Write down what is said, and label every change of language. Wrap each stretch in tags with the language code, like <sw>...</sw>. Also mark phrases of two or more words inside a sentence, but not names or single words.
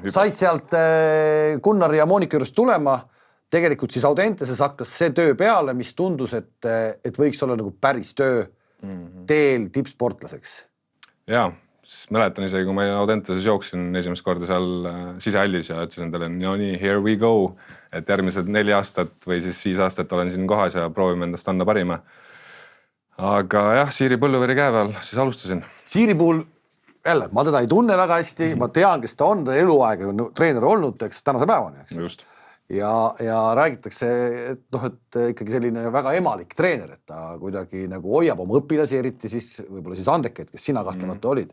<et>Said sealt Gunnari ja Monika juurest tulema, tegelikult siis Audenteses hakkas see töö peale, mis tundus, et võiks olla nagu päris töö teel tippsportlaseks. Jaa, siis mäletan isegi, kui ma Audenteses jooksin esimest korda seal sisehallis ja ütlesin endale, no nii,</et> <en>here we go,</en> <et>et järgmised 4 aastat või siis 5 aastat olen siin kohas ja proovime endast anda parima. Aga jah, Siiri Põlluveri käe peal, siis alustasin. Siiri puhul jälle, ma teda ei tunne väga hästi, ma tean, kes ta on, ta eluaega on treener olnud, eks tänase päevani, eks. Just. Ja räägitakse, et ikkagi selline väga emalik treener, et ta kuidagi nagu hoiab oma õpilasi, eriti siis võib-olla siis andekaid, kes sina kahtlemata olid.</et>